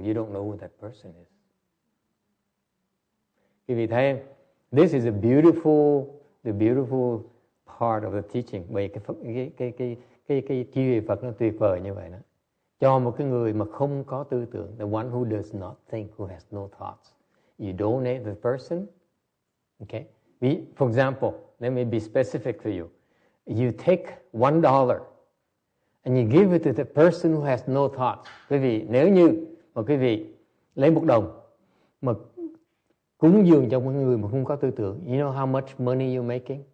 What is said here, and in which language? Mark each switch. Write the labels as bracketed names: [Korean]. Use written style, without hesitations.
[English] You don't know who that person is. [Vietnamese] Quý vị thấy, [English] this is the beautiful part of the teaching. [Vietnamese] Bởi cái chi Phật nó tuyệt vời như vậy đó. Cho một cái người mà không có tư tưởng, [English] the one who does not think, who has no thoughts. You donate the person. Okay. For example, let me be specific for you. You take $1 and you give it to the person who has no thoughts. [Vietnamese] Quý vị, nếu như mà quý vị lấy $1 mà cúng dường cho một người mà không có tư tưởng, [English] you know how much money you're making?